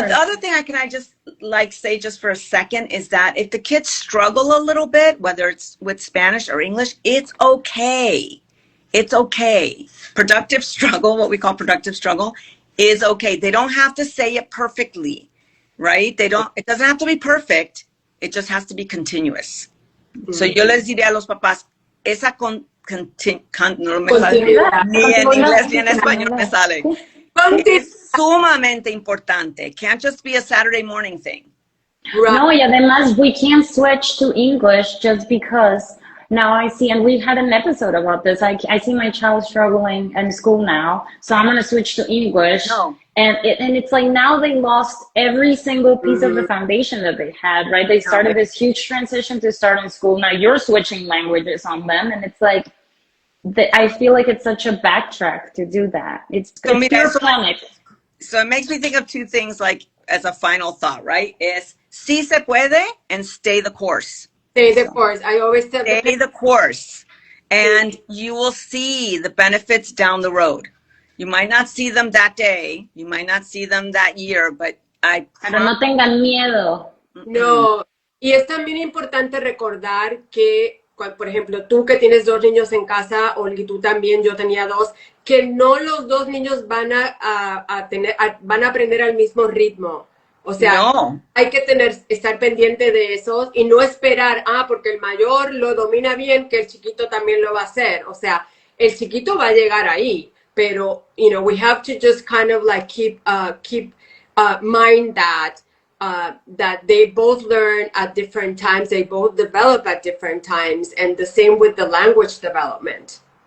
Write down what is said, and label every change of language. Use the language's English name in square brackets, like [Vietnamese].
[English] But the other thing I just say just for a second is that if the kids struggle a little bit, whether it's with Spanish or English, it's okay. It's okay. Productive struggle, what we call productive struggle, is okay. They don't have to say it perfectly, right? It doesn't have to be perfect. It just has to be continuous. [Spanish] So yo les diré a los papás, esa no me sale, ni en inglés ni en español me sale. Es sumamente importante. [English] It can't just be a Saturday morning thing. Right. [Spanish] No, y además [English] we can't switch to English just because now I see, and we've had an episode about this. I see my child struggling in school now, so I'm going to switch to English. No. And it's like now they lost every single piece of the foundation that they had, right? They started this huge transition to start in school. Now you're switching languages on them, and it's like, I feel like it's such a backtrack to do that. It's pure panic. So it makes me think of two things, like as a final thought, right? Is [Spanish] sí se puede [English] and stay the course. Stay the course. I always tell Stay the course, and you will see the benefits down the road. You might not see them that day, you might not see them that year, but [Spanish] Pero no tengan miedo. No, y es también importante recordar que, por ejemplo, tú que tienes 2 niños en casa, Olga, tú también, yo tenía 2, que no los 2 niños van van a aprender al mismo ritmo. O sea, no. Hay que estar pendiente de esos y no esperar, porque el mayor lo domina bien, que el chiquito también lo va a hacer. O sea, el chiquito va a llegar ahí, pero, [English] we have to just kind of like keep mind that they both learn at different times, they both develop at different times, and the same with the language development.